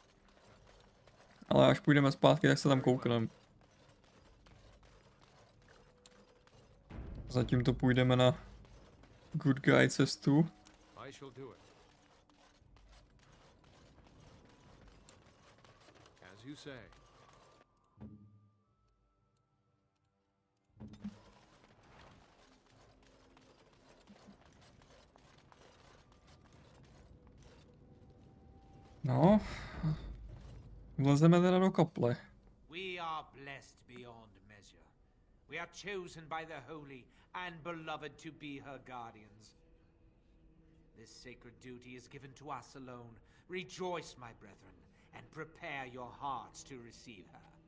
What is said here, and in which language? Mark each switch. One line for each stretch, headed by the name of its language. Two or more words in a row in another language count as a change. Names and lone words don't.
Czech: Ale až půjdeme zpátky, tak se tam koukneme. Zatím to půjdeme na
English: good guy
Czech: cestu.
English: I shall do it. As you say.
Czech: No, vlezeme teda do kaple.
English: We are blessed beyond measure. We are chosen by the holy and beloved to be her guardians. This sacred duty is given to us alone. Rejoice, my brethren, and prepare your hearts to receive her.